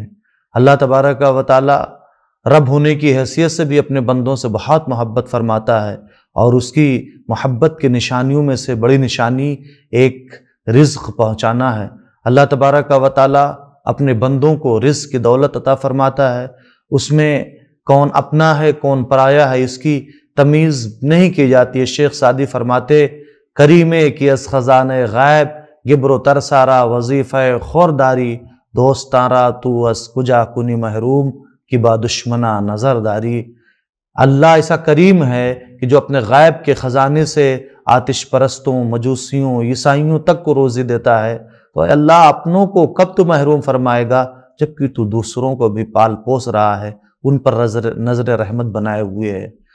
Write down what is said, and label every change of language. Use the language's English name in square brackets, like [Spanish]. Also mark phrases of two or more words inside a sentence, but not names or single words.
[Urdu] اللہ تبارک و تعالی رب ہونے کی حیثیت سے بھی اپنے بندوں سے بہت محبت فرماتا ہے، اور اس کی محبت کے نشانیوں میں سے بڑی نشانی ایک رزق پہنچانا ہے۔ اللہ تبارک و تعالی اپنے بندوں کو رزق کی دولت عطا فرماتا ہے، اس میں کون اپنا ہے کون پرایا ہے اس کی تمیز نہیں کی جاتی ہے۔ شیخ سعدی فرماتے، [Persian] کریمے کی از خزانہ غیب گبر و ترسارا وظیفہ خورداری، دوستارا تو از کجا کنی محروم کی با دشمنا نظر داری۔ [Urdu] اللہ ایسا کریم ہے کہ جو اپنے غیب کے خزانے سے آتش پرستوں، مجوسیوں، عیسائیوں تک کو روزی دیتا ہے، تو اللہ اپنوں کو کب تو محروم فرمائے گا جبکہ تو دوسروں کو بھی پال پوس رہا ہے، ان پر نظر رحمت بنائے ہوئے ہے۔